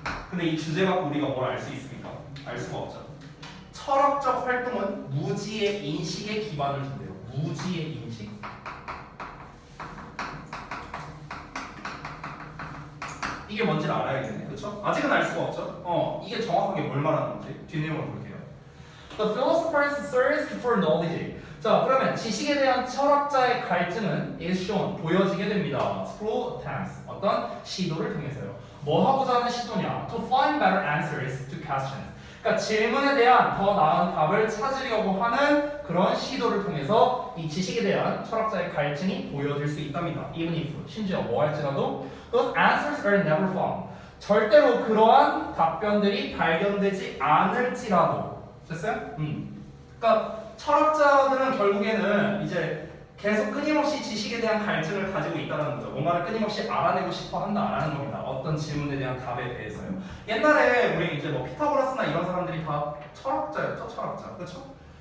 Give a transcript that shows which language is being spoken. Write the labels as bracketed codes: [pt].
[ko] 근데 이 주제 갖고 우리가 뭘 알 수 있습니까? 알 수가 없죠. 철학적 활동은 무지의 인식에 기반을 둔대요. 무지의 인식. 이게 뭔지를 알아야겠네. 그렇죠? 아직은 알 수가 없죠. 이게 정확하게 뭘 말하는 건지 뒷내용을 볼게요. [en] The philosophers thirst for knowledge. [ko] 자, 그러면 지식에 대한 철학자의 갈증은 [en] is shown, [ko] 보여지게 됩니다. [en] through attempts, [ko] 어떤 시도를 통해서요. 뭐 하고자 하는 시도냐? [en] To find better answers to questions. [ko] 그러니까 질문에 대한 더 나은 답을 찾으려고 하는 그런 시도를 통해서 이 지식에 대한 철학자의 갈증이 보여질 수 있답니다. [en] Even if, [ko] 심지어 뭐 할지라도 [en] those answers are never found. [ko] 절대로 그러한 답변들이 발견되지 않을지라도. 됐어요? 그러니까 철학자들은 결국에는 이제 계속 끊임없이 지식에 대한 갈증을 가지고 있다는 거죠. 뭔가를 끊임없이 알아내고 싶어 한다라는 겁니다. 어떤 질문에 대한 답에 대해서요. 옛날에 우리 이제 뭐 피타고라스나 이런 사람들이 다 철학자였죠, 철학자. 그렇죠?